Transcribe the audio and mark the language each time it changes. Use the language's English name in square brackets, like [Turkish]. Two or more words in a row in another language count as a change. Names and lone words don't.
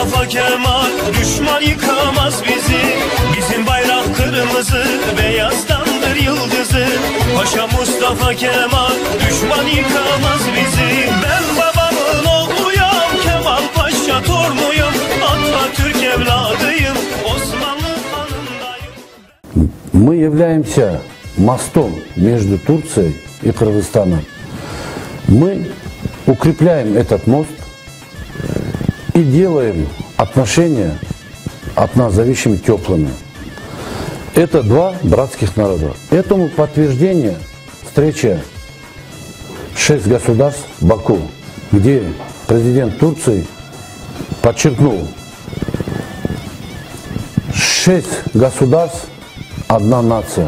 [Turkish] Kemal, düşman yıkamaz bizi. Bizim bayrak kırmızı, beyazdandır yıldızı. Paşa Mustafa Kemal, düşman yıkamaz bizi. Ben babamın oğluyum, Kemal Paşa torunuyum. Atatürk evladıyım, Osmanlı kanındayım. [Russian] Мы являемся мостом между Турцией и Кыргызстаном. Мы укрепляем этот мост и делаем отношения от нас зависимыми теплыми. Это два братских народа. Этому подтверждение встреча 6 государств в Баку, где президент Турции подчеркнул: 6 государств, одна нация.